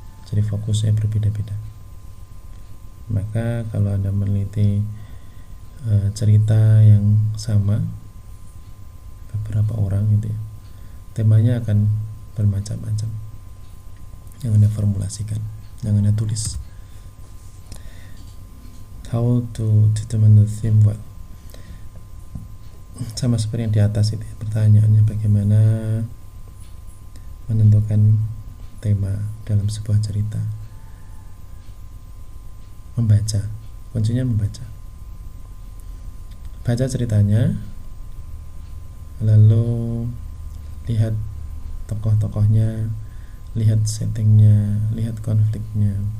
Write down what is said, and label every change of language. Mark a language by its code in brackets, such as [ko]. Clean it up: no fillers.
[id] Jadi fokusnya berbeda-beda. Maka kalau Anda meneliti cerita yang sama beberapa orang gitu ya, temanya akan bermacam-macam yang Anda formulasikan, yang Anda tulis. [en] How to determine the theme? [id] Well, sama seperti yang di atas itu, pertanyaannya bagaimana menentukan tema dalam sebuah cerita. Membaca, kuncinya membaca. Baca ceritanya, lalu lihat tokoh-tokohnya, lihat settingnya, lihat konfliknya.